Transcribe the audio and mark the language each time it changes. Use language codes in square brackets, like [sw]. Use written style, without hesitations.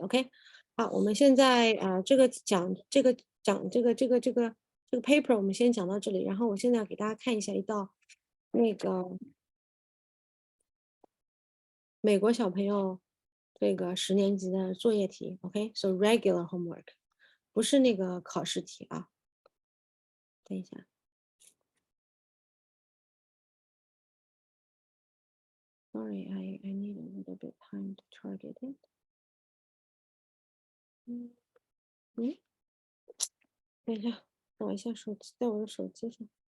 [zh] OK， 好，我们现在这个 paper 我们先讲到这里，然后我现在给大家看一下一道那个美国小朋友这个10年级的作业题。 [en] OK，so regular homework。 [zh] 不是那个考试题啊，等一下。 [en] Sorry, I need a little bit time to target it. [zh] 等一下，找一下手机，在我的手机上。